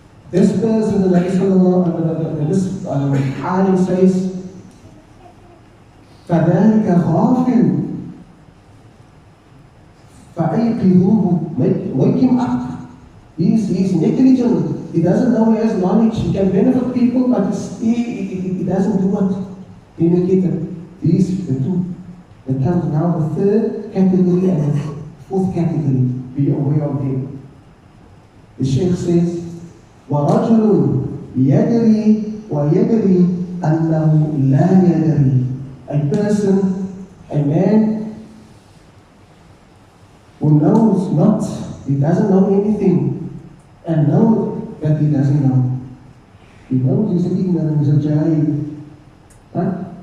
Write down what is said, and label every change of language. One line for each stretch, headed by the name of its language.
English: This person, the Nabi Sallallahu this alim says,
Arabic: فَذَلِكَ غَافِلٌ فَأَيْقِظُوهُ.
English: Wake him up. He's negligent. He doesn't know he has knowledge. He can benefit people, but he doesn't do what he indicated. These the two. That comes now the third category and the fourth category. Be aware of them. The Shaykh says,
Arabic: وَرَجُلٌ يَدْرِي وَيَدْرِي أَنَّهُ لَا يَدْرِي.
English: A person, a man who knows not, he doesn't know anything, and knows that he doesn't know. He knows he's ignorant, he's a jahil. Right?